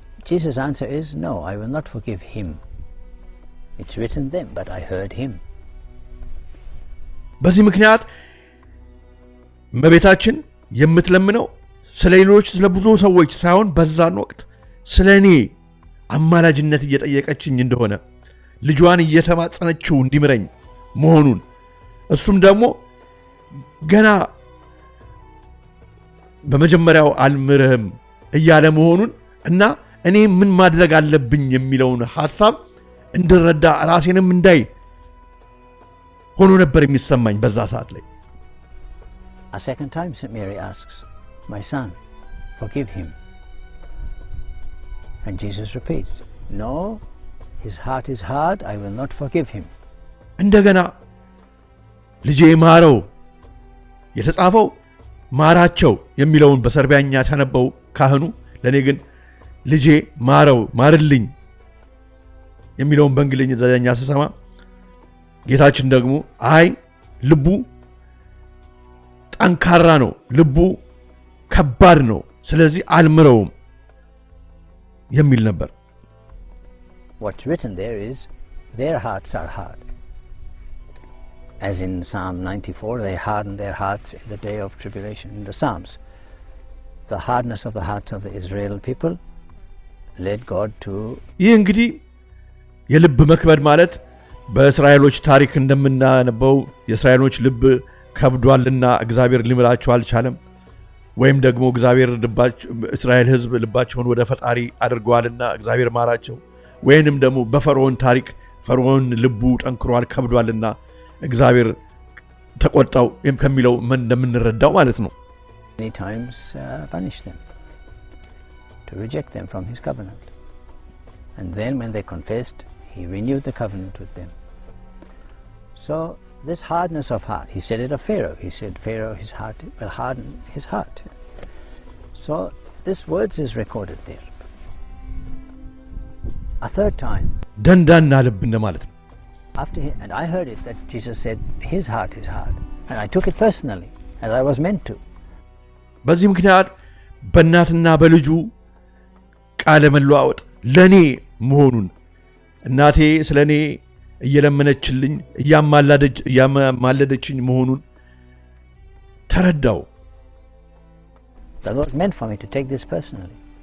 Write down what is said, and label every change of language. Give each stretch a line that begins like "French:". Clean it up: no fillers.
English: Jesus answer is no I will not forgive him it's written them but I heard him
Amharic: በዚህ ምክንያት እመቤታችን የምትለምነው ስለሌሎች ስለብዙ ሰዎች ሳይሆን በዛን ወቅት ስለኔ አማላጅነት እየጠየቀችኝ እንደሆነ ልጇን እየተማጸነችው እንዲምረኝ መሆኑን እሱም ደግሞ ገና በመጀመሪያው አልምርህም እያለ መሆኑን እና እኔ ምን ማድረግ አለብኝ የሚለውን ሐሳብ እንድረዳ ራሴንም እንዳይ ሆኖ ነበር የሚሰማኝ በዛ ሰዓት ላይ
English: A second time St. Mary asks my son forgive him and Jesus repeats no his heart is hard I will not forgive him
Amharic: እንደገና ልጄ ማረው የተጻፈው ማራቸው የሚለውን በሰርቢያኛ ተነበው ካህኑ ለኔ ግን ልጄ ማረው ማርልኝ የሚለውን በእንግሊዘኛ ተሰማ ጌታችን ደግሞ አይ ልቡ ጠንካራ ነው ልቡ ከባድ ነው ስለዚህ አልምረውም የሚል ነበር።
English: What's written there is their hearts are hard. As in Psalm 94, they hardened their hearts in the day of tribulation. In the Psalms, the hardness of the hearts of the Israel people led God to...
Amharic: ይህ እንግዲህ የልብ መክበድ ማለት በእስራኤሎች ታሪክ እንደምናነበው የእስራኤሎች ልብ ከብዷልና እግዚአብሔር ሊምራቸው አልቻለም ወይም ደግሞ እግዚአብሔር እስራኤል ሕዝብ ልባቸውን ወደ ፈጣሪ አድርገዋልና እግዚአብሔር ማራቸው ወይንም ደግሞ በፈርዖን ታሪክ ፈርዖን ልቡ ጠንክሯል ከብዷልና እግዚአብሔር ተቆጣው ከሚለው ምን እንደምንረዳው ማለት ነው።
English: Many times punished them to reject them from his covenant. And then when they confessed, he renewed the covenant with them. So this hardness of heart, he said it of Pharaoh. He said Pharaoh, his heart will harden his heart. So this words is recorded there. A third time.
Amharic: ደንዳና ልብ እንደማለት ነው።
English: After he, and I heard it that Jesus said his heart is hard, and I took it personally as I was meant to.
Amharic: በዚህ ምክንያት በእናትና በልጁ ቃለ መለዋወጥ ለኔ መሆኑን እናቴ ስለኔ እየለመነችልኝ እያማለደችኝ መሆኑን ተረዳው።
English: The Lord meant for me to take this personally.